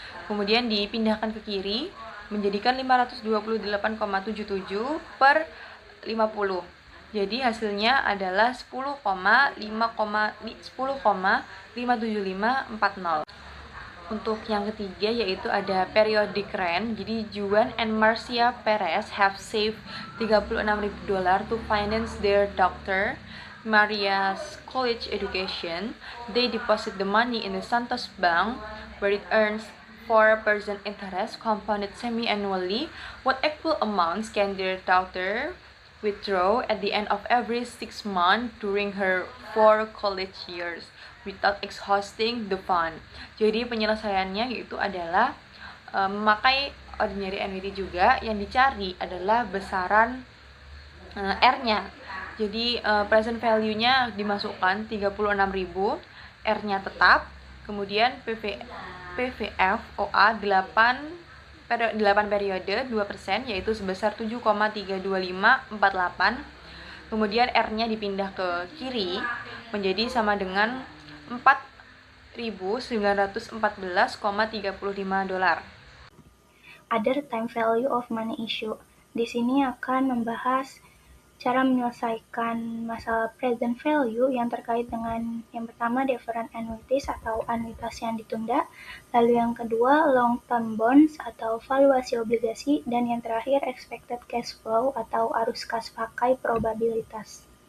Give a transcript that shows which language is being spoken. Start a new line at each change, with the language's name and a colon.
Indonesian: Kemudian dipindahkan ke kiri menjadikan 528,77 per 50. Jadi hasilnya adalah 10,57540. Untuk yang ketiga yaitu ada periodic rent. Jadi
English: Juan and Marcia Perez have saved $36.000 to finance their daughter Maria's college education. They deposit the money in the Santos Bank where it earns 4% interest compounded semi-annually. What equal amounts can their daughter withdraw at the end of every 6 months during her 4 college years without exhausting the fund?
Indonesian: Jadi penyelesaiannya yaitu adalah memakai ordinary annuity juga. Yang dicari adalah besaran R-nya. Jadi present value-nya dimasukkan 36.000, R-nya tetap, kemudian PVF OA 8 periode 2% yaitu sebesar 7,32548. Kemudian R-nya dipindah ke kiri menjadi sama dengan $4.914,35.
English: Other time value of money issue.
Indonesian: Di sini akan membahas cara menyelesaikan masalah present value yang terkait dengan yang pertama deferred annuities atau anuitas yang ditunda, lalu yang kedua long term bonds atau valuasi obligasi, dan yang terakhir expected cash flow atau arus kas pakai probabilitas.